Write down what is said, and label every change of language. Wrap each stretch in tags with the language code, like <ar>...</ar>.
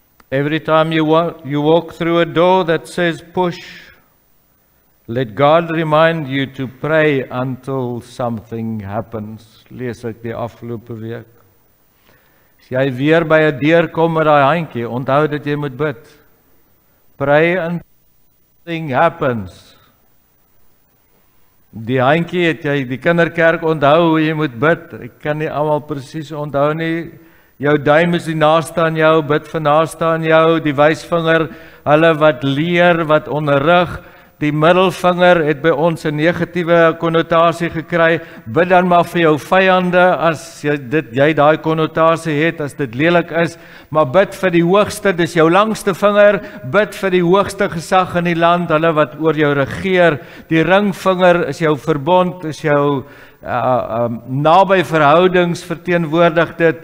<en>Every time you walk through a door that says push, let God remind you to pray until something happens.</en> <af>Lees ek die afgelope week. As jy weer by 'n deur kom met daai handjie, onthou dat jy moet bid.</af> <en>Pray until something happens.</en> <af>Die handjie het jy die kinderkerk onthou hoe jy moet bid. Ek kan nie almal presies onthou nie. Jou duim is die naaste aan jou, bid vir naaste aan jou, die wysvinger, hulle wat leer, wat onderrig, die middelvinger het by ons 'n negatiewe konnotasie gekry, bid dan maar vir jou vyande, as jy daai konnotasie het, as dit lelik is, maar bid vir die hoogste, dis jou langste vinger, bid vir die hoogste gesag in die land, hulle wat oor jou regeer, die ringvinger is jou verbond, is jou naby verhoudings verteenwoordig</af>